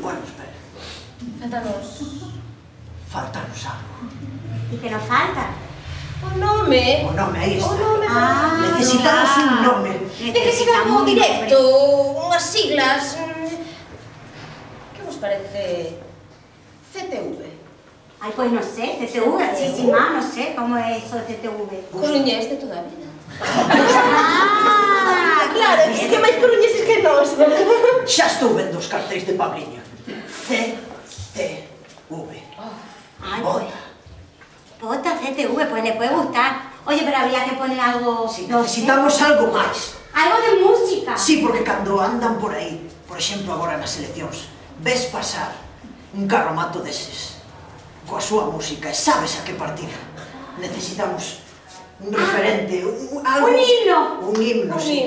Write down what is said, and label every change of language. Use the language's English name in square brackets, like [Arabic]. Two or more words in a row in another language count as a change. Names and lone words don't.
[Spanish] Bueno, espera. Faltanos algo. ¿Y qué nos falta? [Galician] O nome. O nome, aí está. Ah, Necesitamos un nome. Ten que ser algo directo, unhas siglas. Que vos parece? CTV. [Spanish] Ay, pues no sé, CTV, sí, sin más, no sé cómo es eso de CTV. [Galician] Coruñés de toda a vida. Ah, Claro, [Spanish] es que [Galician] máis coruñeses que nós. Xa estou vendo os cartéis de Pabliño. CTV. [Spanish] Ay, pues. Bota CTV, pues le puede gustar. Oye, pero habría que poner algo... Si no necesitamos sé, [Galician] algo máis. algo de música. Sí, porque cando andan por aí, por exemplo agora nas eleccións, ves pasar un carromato deses, coa súa música, e sabes a que partido. Necesitamos un referente, algo... Un himno. Un himno, sí.